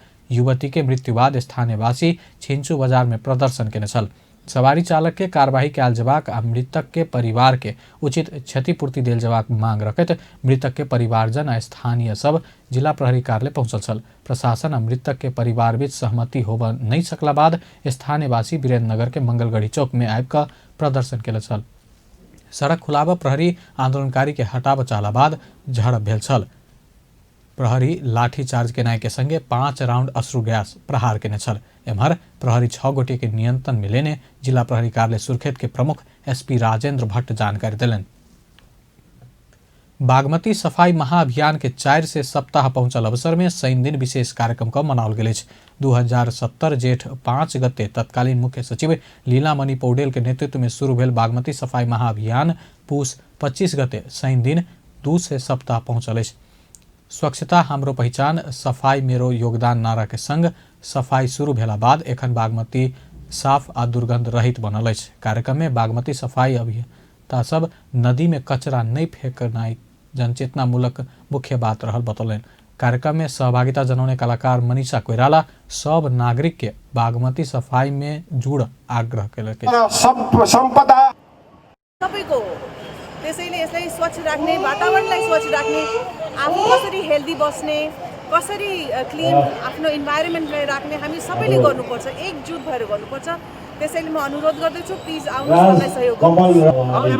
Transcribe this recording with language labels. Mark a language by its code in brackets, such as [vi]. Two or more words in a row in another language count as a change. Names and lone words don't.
[mai] युवती के मृत्यु बाद स्थानीयवासी छिंचू बाजार में प्रदर्शन केने छल। सवारी चालक के कार्यवाही कयल जेबाक आ मृतक के परिवार के उचित क्षतिपूर्ति देल जेबाक मांग रखैत मृतक के परिवारजन आ स्थानीय सब जिला प्रहरी कार्यालय पहुंचल छल। प्रशासन आ मृतक के परिवार बीच सहमति होब नहीं सकला बाद स्थानीयवासी वीरेन्द्र नगर के मंगलगढ़ी चौक में आबि कऽ प्रदर्शन केले छल। सड़क खुलाबऽ प्रहरी आंदोलनकारी के हटाबऽ चाहला बाद झड़प भेल छल। प्रहरी लाठीचार्ज केनाई के संगे 5 राउंड अश्रु गैस प्रहार केने छल। एम्हर प्रहरी 6 गोटे के नियंत्रण में लेने जिला प्रहरी कार्यालय सुर्खेत के प्रमुख एसपी राजेंद्र भट्ट जानकारी दिलन। बागमती सफाई महाअभियान के 4 से सप्ताह पहुंचल अवसर में शनि दिन विशेष कार्यक्रम का मनाओल गेल अछि। 2070 जेठ 5 गते तत्कालीन मुख्य सचिव लीलामणि पौडेल के नेतृत्व में शुरू भेल बागमती सफाई महाअभियान पूस 25 गते शनि दिन 2 से सप्ताह पहुंचल अछि। स्वच्छता हमरो पहचान सफाई मेरो योगदान नारा के संग सफाई शुरू भेला बाद एखन बागमती साफ आ दुर्गंध रहित बनल अछि। कार्यक्रम में बागमती सफाई अभियंता सब नदी में कचरा नहीं फेंकनाई जनचेतनामूलक मुख्य बात रहल बतौलन। कार्यक्रम में सहभागिता जनाउने कलाकार मनीषा कोइराला सब नागरिक के बागमती सफाई में जुड़ आग्रह केलक। [ne] सम्पदा सबैको त्यसैले यसलाई स्वच्छ राख्ने, वातावरणलाई स्वच्छ राख्ने, आफू कसरी हेल्दी बस्ने, कसरी क्लिन आफ्नो इन्भाइरोमेन्टलाई राख्ने हामी सबैले गर्नुपर्छ, एकजुट भएर गर्नुपर्छ। त्यसैले म अनुरोध गर्दछु प्लिज आउनुहोस् मलाई सहयोग गर्नुहोस्।